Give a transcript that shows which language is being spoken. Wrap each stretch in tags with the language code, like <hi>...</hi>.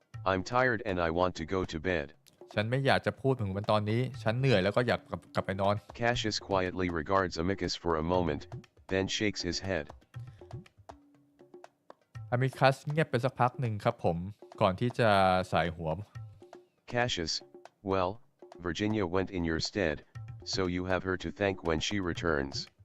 <en>I'm tired and I want to go to bed.</en> <th>ฉันไม่อยากจะพูดถึงมันตอนนี้ฉันเหนื่อยแล้วก็อยากกลับไปนอน</th> <en>Cassius quietly regards Amicus for a moment, then shakes his head.</en> <th>อ m มิคัสเงียบไปสักพักหนึ่งครับผมก่อนที่จะสายหัว</th> <en>Cassius, well, Virginia went in your stead, so you have her to thank when she returns.</en>